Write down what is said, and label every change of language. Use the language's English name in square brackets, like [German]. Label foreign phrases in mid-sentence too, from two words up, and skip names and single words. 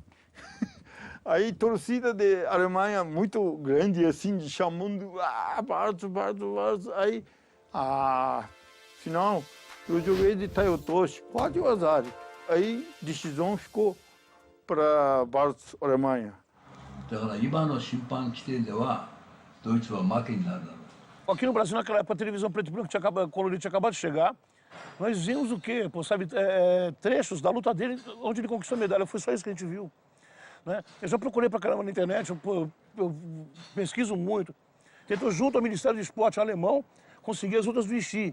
[Portuguese] Aí torcida de Alemanha muito grande, assim, chamando, Bartz. Aí, final, eu joguei de Taiotoshi, quase o azar. Aí, decisão ficou para Bartz, Alemanha. [Japanese] だから今の審判規定ではドイツは負けになるだろう。 [Portuguese] Aqui no Brasil, naquela época, a televisão preto e branco, a colorida tinha acabado de chegar. Nós vimos o quê? Pô, sabe, trechos da luta dele, onde ele conquistou a medalha. Foi só isso que a gente viu. Né? Eu já procurei pra caramba na internet, eu pesquiso muito. Tentou, junto ao Ministério do Esporte alemão, conseguir as lutas do Ixi.